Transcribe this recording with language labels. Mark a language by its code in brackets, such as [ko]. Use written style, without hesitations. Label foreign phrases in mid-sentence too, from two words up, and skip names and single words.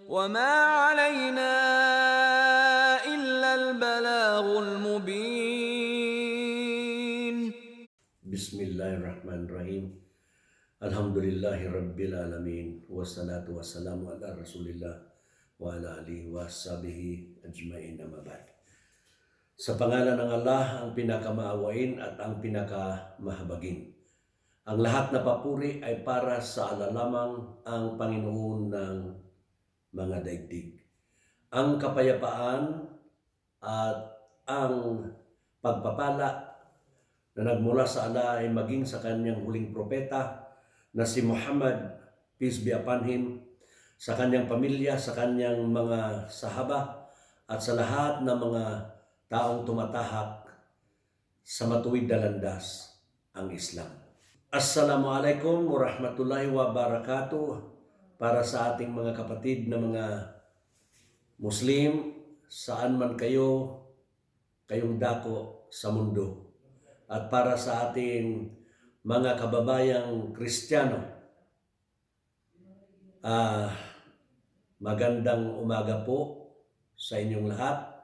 [ar] وما علينا إلا البلاغ المبين. بسم الله الرحمن الرحيم. الحمد لله رب العالمين. والصلاة والسلام على رسول الله وعلى آله وصحبه أجمعين، أما بعد. [tl] Sa pangalan ng Allah, ang pinakamaawain at ang pinakamahabagin. Ang lahat na papuri ay para sa Allah lamang, ang Panginoon ng mga daigdig. Ang kapayapaan at ang pagpapala na nagmula sa Allah ay maging sa kanyang huling propeta na si Muhammad, [en] peace be upon him, [tl] sa kanyang pamilya, sa kanyang mga sahaba, at sa lahat ng mga taong tumatahak sa matuwid na landas, ang Islam. [ar] السلام عليكم ورحمة الله وبركاته [tl] para sa ating mga kapatid na mga Muslim, saan man kayong dako sa mundo. At para sa ating mga kababayang Kristiyano, magandang umaga po sa inyong lahat.